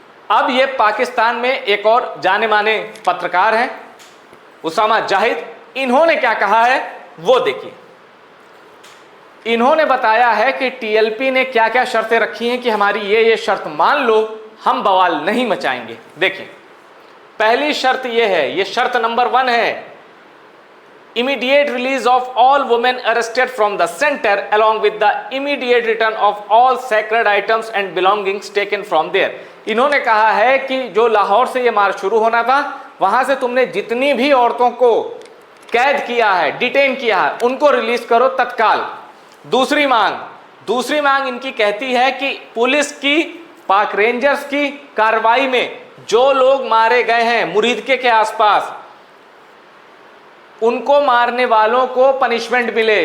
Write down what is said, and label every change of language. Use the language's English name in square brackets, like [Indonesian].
[Hindi] अब ये पाकिस्तान में एक और जाने माने पत्रकार हैं, उसामा जाहिद। इन्होंने क्या कहा है वो देखिए। इन्होंने बताया है कि टीएलपी ने क्या क्या शर्तें रखी हैं कि हमारी ये शर्त मान लो, हम बवाल नहीं मचाएंगे। देखिए, पहली शर्त ये है, ये शर्त नंबर 1 है, [English] immediate release of all women arrested from the center along with the immediate return of all sacred items and belongings taken from there। [Hindi] इन्होंने कहा है कि जो लाहौर से ये मार्च शुरू होना था, वहां से तुमने जितनी भी औरतों को कैद किया है, डिटेन किया है, उनको रिलीज करो तत्काल। दूसरी मांग इनकी कहती है कि पुलिस की, पाक रेंजर्स की कार्रवाई में जो लोग मारे गए हैं मुरीदके के आसपास, उनको मारने वालों को पनिशमेंट मिले।